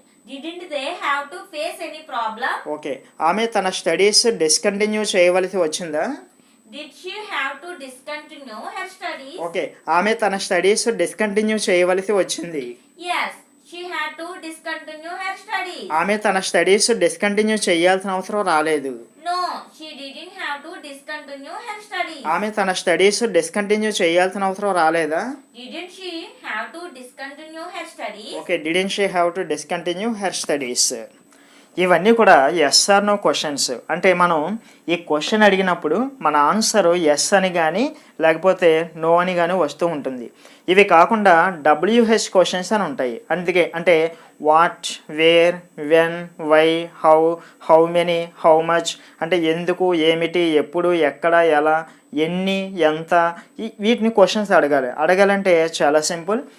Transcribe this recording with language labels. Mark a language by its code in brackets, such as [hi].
[en] Didn't they have to face any problem? [te] Okay, ఆమె తన studies discontinue చేయవలసి వచ్చిందా? [en] Did she have to discontinue her studies? [te] Okay, ఆమె తన స్టడీస్ డిస్కంటిన్యూ చేయవలసి వచ్చింది. [en] Yes, she had to discontinue her studies. [te] ఆమె తన స్టడీస్ డిస్కంటిన్యూ చేయాల్సిన అవసరం రాలేదు. [en] No, she didn't have to discontinue her studies. [te] ఆమె తన స్టడీస్ డిస్కంటిన్యూ చేయాల్సిన అవసరం రాలేదా? [en] Didn't she have to discontinue her studies? Okay, didn't she have to discontinue her studies. [te] ఇవన్నీ కూడా [en] Yes or no questions. [te] అంటే మనం ఈ క్వశ్చన్ అడిగినప్పుడు మన ఆన్సర్ ఎస్ అని కానీ లేకపోతే నో అని కానీ వస్తూ ఉంటుంది. ఇవి కాకుండా WH క్వశ్చన్స్ అని ఉంటాయి. అందుకే అంటే [en] what, where, when, why, how many, how much, [te] అంటే ఎందుకు, ఏమిటి, ఎప్పుడు, ఎక్కడ, ఎలా, ఎన్ని, ఎంత, వీటిని క్వశ్చన్స్ అడగాలంటే చాలా సింపుల్.